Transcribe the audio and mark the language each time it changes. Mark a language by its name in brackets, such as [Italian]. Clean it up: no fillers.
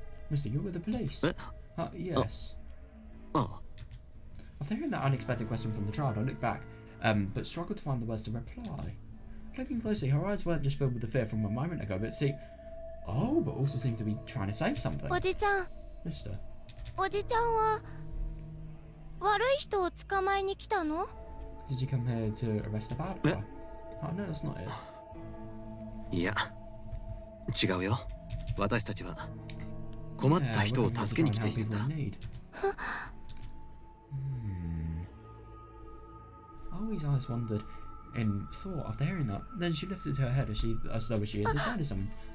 [English] Mister, you're with the police? Yes. Oh. After hearing that unexpected question from the child, I looked back, but struggled to find the words to reply. Looking closely, her eyes weren't just filled with the fear from a moment ago, but but also seemed to be trying to say something. [Japanese] おじちゃん、 [English] Mister, [Japanese] おじちゃんは悪い人を捕まえに来たの？ [English] did you come here to arrest a bad guy? Oh no, that's not it. [Japanese] いや、違うよ。私たちは困った人を助けに来ているんだ。 [English] Always eyes wandered in thought after hearing that. Then she lifted her head as though she had decided something.